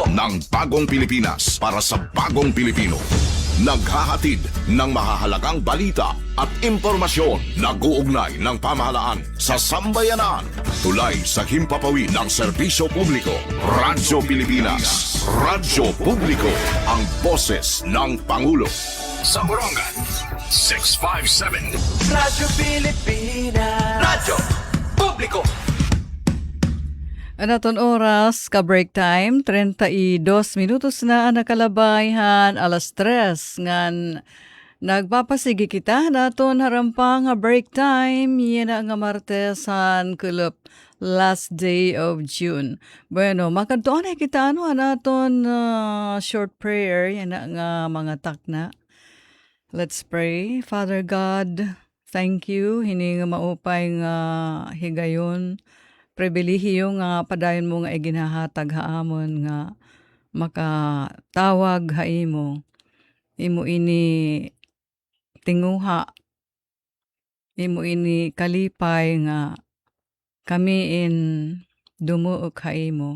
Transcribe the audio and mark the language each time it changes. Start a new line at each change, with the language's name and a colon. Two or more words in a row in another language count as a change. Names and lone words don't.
Filipino: ng Bagong Pilipinas para sa Bagong Pilipino. Naghahatid ng mahahalagang balita at impormasyon na guugnay ng pamahalaan sa sambayanan. Tulay sa himpapawid ng serbisyo publiko. Radyo Pilipinas. Radyo Publiko. Ang boses ng Pangulo. Sa Borongan, 657. Radyo Pilipinas. Radyo Publiko.
Waray: Anaton oras, ka-
English: break time,
Waray: 32 minutos na nakalabayhan, 3:00 ngan nagpapasigi kita naton harampang nga
English: break time,
Waray: yan nga Martesan Kulop,
English: last day of June.
Waray: Bueno, makantuan ay kita naton
English: short prayer,
Waray: yan nga mga takna.
English: Let's pray. Father God, thank you,
Waray: hini nga maupay nga higayon, pribilehiyo nga padayon mo nga iginahatag haamon nga makatawag haimo. Imo ini tinguha. Imo ini kalipay nga kami in dumuok haimo.